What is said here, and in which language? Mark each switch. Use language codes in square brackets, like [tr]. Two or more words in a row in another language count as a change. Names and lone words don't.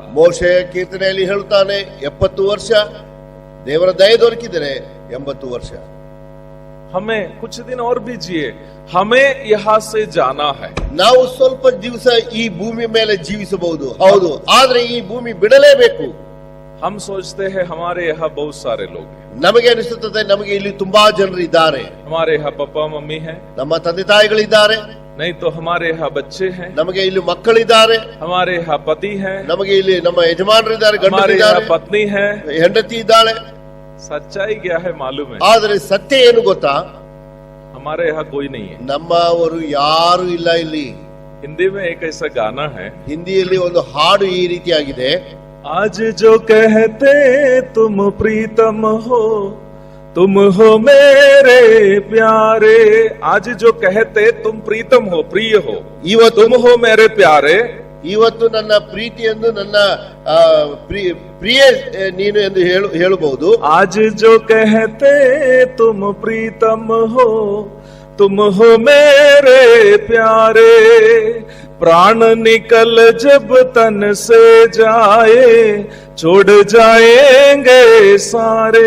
[kn] ಮೋಶೆ ಕೀರ್ತನೆಯಲ್ಲಿ ಹೇಳುತ್ತಾನೆ 70 ವರ್ಷ, ದೇವರ ದಯೆ ದೊರಕಿದರೆ 80 ವರ್ಷ. [hi] हमें कुछ दिन और भी जिए, हमें यहाँ से जाना है। [kn] ನಾವು ಸ್ವಲ್ಪ ದಿವಸ ಈ ಭೂಮಿ ಮೇಲೆ ಜೀವಿಸಬಹುದು, ಹೌದು, ಆದ್ರೆ ಈ ಭೂಮಿ ಬಿಡಲೇಬೇಕು. [hi] हम सोचते हैं हमारे यहाँ बहुत सारे लोग हैं, [kn] ನಮಗೆ ಅನಿಸುತ್ತದೆ ನಮಗೆ ಇಲ್ಲಿ ತುಂಬಾ ಜನರು ಇದ್ದಾರೆ, [hi] हमारे यहाँ पापा मम्मी हैं, [kn] ನಮ್ಮ ತಂದೆ ತಾಯಿಗಳಿದ್ದಾರೆ, [hi] नहीं तो हमारे यहाँ बच्चे हैं, [kn] ನಮಗೆ ಇಲ್ಲಿ ಮಕ್ಕಳಿದ್ದಾರೆ, [hi] हमारे यहाँ पति हैं, [kn] ನಮಗೆ ಇಲ್ಲಿ ನಮ್ಮ ಯಜಮಾನರಿದ್ದಾರೆ, [hi] हमारे [kn] ಗಂಡರಿದ್ದಾರೆ, [hi] यहाँ पत्नी है। [kn] ಹೆಂಡತಿ ಇದ್ದಾಳೆ. [hi] सच्चाई क्या है मालूम है? [kn] ಆದ್ರೆ ಸತ್ಯ ಏನು ಗೊತ್ತಾ? [hi] हमारे यहाँ कोई नहीं है। [kn] ನಮ್ಮವರು ಯಾರು ಇಲ್ಲ ಇಲ್ಲಿ. [hi] हिंदी में एक ऐसा गाना है, [kn] ಹಿಂದಿಯಲ್ಲಿ ಒಂದು ಹಾಡು ಈ ರೀತಿಯಾಗಿದೆ. [hi] आज जो कहते तुम प्रीतम हो, तुम हो मेरे प्यारे, आज जो कहते तुम प्रीतम हो, प्रिय हो, [kn] ಇವತ್ತು [hi] तुम हो मेरे प्यारे, [kn] ಇವತ್ತು ನನ್ನ ಪ್ರೀತಿ ಎಂದು ನನ್ನ ಪ್ರಿಯ ನೀನು ಎಂದು ಹೇಳಬಹುದು. [hi] आज जो कहते तुम प्रीतम हो, तुम हो मेरे प्यारे, प्राण निकल जब तन से जाए, छोड़ जाएंगे सारे।